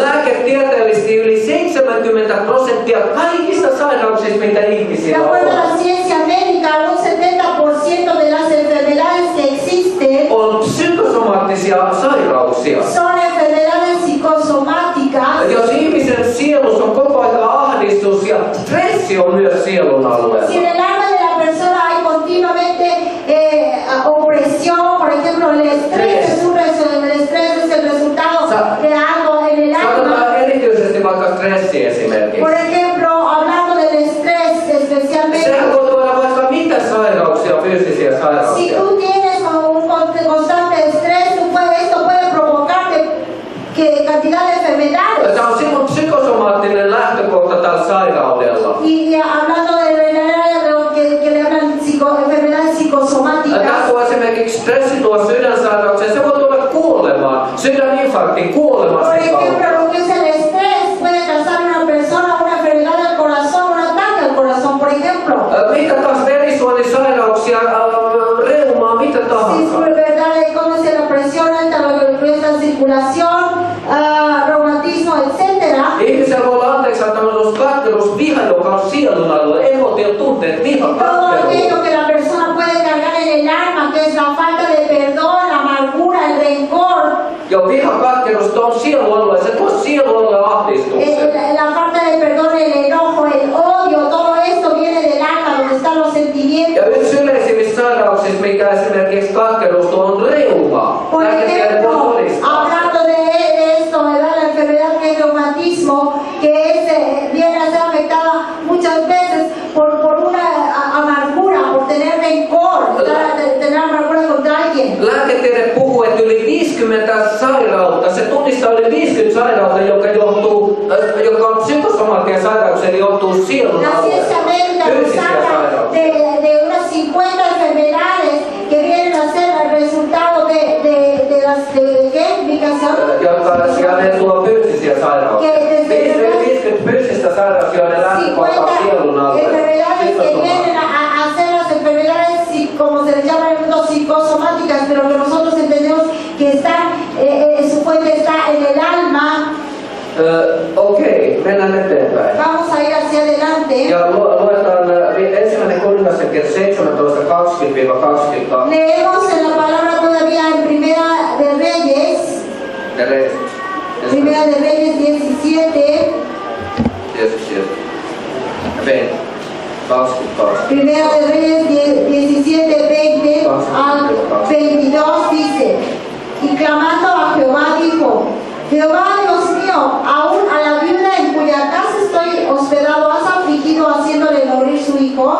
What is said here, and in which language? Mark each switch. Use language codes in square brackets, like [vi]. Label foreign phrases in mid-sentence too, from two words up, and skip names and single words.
[fi] Lääketieteellisesti yli 70% kaikista sairauksista, mitä [es] De [fi] ihmisillä [es] acuerdo a [fi] on, [es] la ciencia médica, un 70% de las enfermedades que existen [fi] on psykosomaattisia sairauksia. [es] son enfermedades psicosomáticas. [fi] Jos ihmisen sielussa on koko ajan ahdistus ja stressi on myös sielun alueella. [es] Si en el alma de la persona hay continuamente opresión, por ejemplo, el estrés es el resultado de algo en el alma. [fi] Sanotaan erityisesti vaikka stressi esimerkiksi. [es] Por ejemplo, hablando del estrés especialmente, [fi] Sehän voi tuoda vaikka mitä sairauksia, fyysisiä [es] si [fi] sairauksia. [es] tú tienes un constante estrés, esto puede provocarte cantidad de enfermedades. [fi] Tämä on silloin psykosomaattinen lähtökohta tällä sairaudella. [es] Y hablando de lo que le hablan enfermedades psicosomáticas, [fi] Tämä tuo esimerkiksi stressi tuo sydänsairauksia, se voi tuoda kuolemaan, sydäninfarktin kuolemaan [es] por [fi] sen kautta. [es] ejemplo, lo que es el estrés puede causar en una persona una enfermedad del corazón, un ataque al corazón, por ejemplo. [fi] Mitä taas verisuonisairauksia, reumaa, mitä [es] Si es [fi] tahansa. [es] verdad, como es la presión alta, lo que es la circulación, reumatismo, etcétera. [fi] Ihmisellä voi olla anteeksi antamus, katkeruus, viha, joka on sielun alue, emotiot, tunteet, viha, [es] Todo [fi] katkeruus. [es] aquello que la persona puede cargar en el alma, que es la falta de perdón, la amargura, el rencor, [fi] Jo viha, katkeruus, tuo on sielun alue, se tuo sielun alue ahdistuksen. [es] la falta de perdón, el enojo, el odio, todo esto viene del alma, donde están los sentimientos. [fi] Ja yksi yleisimmistä sairauksista, mikä esimerkiksi katkeruus tuo on reuma. [es] Por [fi] Lääketiede voi [es] ejemplo, [fi] todistaa. [es] hablando de esto, ¿verdad? La enfermedad que es reumatismo, que viene a ser afectada muchas veces por una amargura, por tener rencor, tener amargura contra alguien. [fi] Lääketiede puhuu, että yli 50 sairautta, se tunnistaa yli 50 sairautta, joka on psykosomaattinen sairauksia, eli johtuu sielun [es] La ciencia médica nos [fi] fyysisiä [es] habla [fi] sairauksia. [es] de unas 50 enfermedades que vienen a ser el resultado de las de ¿qué? Migración. [fi] Jotka ne tuo fyysisiä sairauksia. [es] Que [fi] 50 fyysistä sairauksia, joiden lähtökohta on 50 sielun alue. [es] enfermedades que vienen a ser las enfermedades, como se les llama en el mundo, psicosomáticas, pero que nosotros entendemos que están, su fuente está en el alma. [fi] Okei, mennään eteenpäin. [es] Vamos a ir hacia adelante. [fi] Ja luetaan ensimmäinen kuningasten kirja 17, 20-22. [es] Leemos en la palabra todavía en Primera de Reyes, Primera de Reyes 17, Primera de Reyes 17, 20 al 22 dice, y clamando a Jehová dijo, Jehová Dios mío, aún a la viuda en cuya casa estoy hospedado has afligido haciéndole morir su hijo.